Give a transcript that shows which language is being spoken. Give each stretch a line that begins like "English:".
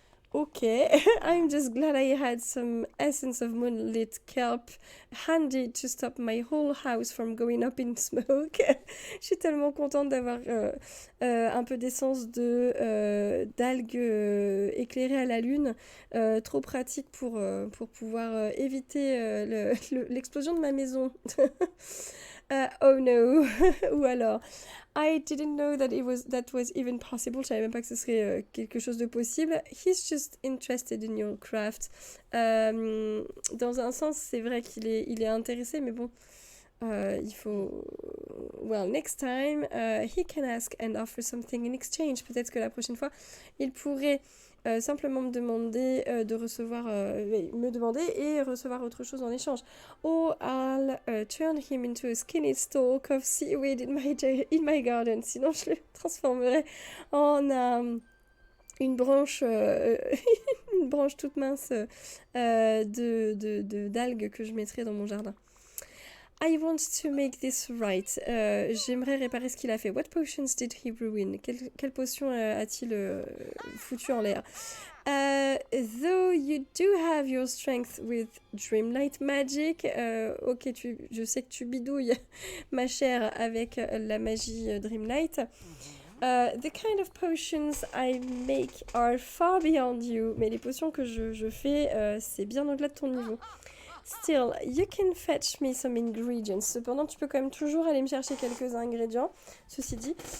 English: Ok, I'm just glad I had some essence of moonlit kelp handy to stop my whole house from going up in smoke.
French: Je suis tellement contente d'avoir un peu d'essence d'algues éclairées à la lune. Trop pratique pour pouvoir éviter l'explosion de ma maison.
English: Oh no.
French: Ou alors,
English: I didn't know that was even possible.
French: Je savais même pas que ce serait quelque chose de possible.
English: He's just interested in your craft.
French: Dans un sens, c'est vrai qu'il est intéressé, mais bon, il faut...
English: Well, next time, he can ask and offer something in exchange.
French: Peut-être que la prochaine fois, il pourrait simplement me demander me demander et recevoir autre chose en échange.
English: Or I'll turn him into a skinny stalk of seaweed in my garden.
French: Sinon, je le transformerai en une branche une branche toute mince d'algues que je mettrai dans mon jardin.
English: I want to make this right.
French: J'aimerais réparer ce qu'il a fait.
English: What potions did he ruin?
French: Quelle potion a-t-il foutu en l'air?
English: Though you do have your strength with Dreamlight Magic.
French: Ok, je sais que tu bidouilles, ma chère, avec la magie Dreamlight.
English: The kind of potions I make are far beyond you.
French: Mais les potions que je fais, c'est bien au-delà de ton niveau.
English: Still, you can fetch me some ingredients.
French: Cependant, tu peux quand même toujours aller me chercher quelques ingrédients, ceci dit.